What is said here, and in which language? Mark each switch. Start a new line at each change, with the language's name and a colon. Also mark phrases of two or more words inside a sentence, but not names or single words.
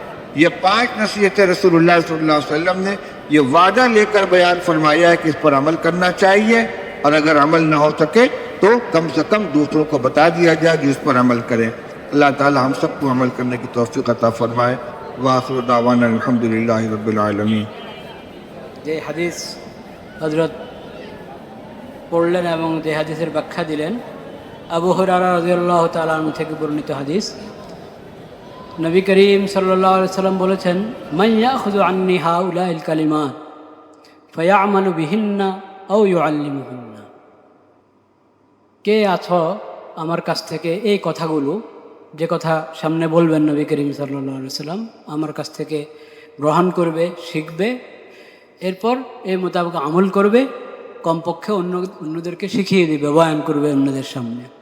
Urdu: یہ 5 نصیحتیں رسول اللہ
Arabic: صلی اللہ علیہ وسلم
Urdu: نے یہ وعدہ لے کر بیان فرمایا ہے کہ اس پر عمل کرنا چاہیے، اور اگر عمل نہ ہو سکے تو کم سے کم دوسروں کو بتا دیا جائے جو اس پر عمل کریں۔ اللہ تعالی ہم سب کو عمل کرنے کی توفیق عطا فرمائے۔
Arabic: وآخر دعوانا الحمدللہ رب العالمین۔
Bangla: যে হাদিস হযরত পড়লেন এবং যে হাদিসের ব্যাখ্যা দিলেন, আবু হুরায়রা
Arabic: رضي الله تعالى عنه
Bangla: থেকে বর্ণিত হাদিস। নবী করিম
Arabic: صلى الله عليه وسلم
Bangla: বলেছেন,
Arabic: من يأخذ عني هؤلاء الكلمات فيعمل بهن أو يعلمهن,
Bangla: কে আছো আমার কাছ থেকে এই কথাগুলো, যে কথা সামনে বলবেন নবী করিম
Arabic: صلى الله عليه وسلم,
Bangla: আমার কাছ থেকে গ্রহণ করবে, শিখবে, এরপর এই মোতাবেক আমল করবে, কমপক্ষে অন্যদেরকে শিখিয়ে দিবে, বয়ান করবে অন্যদের সামনে।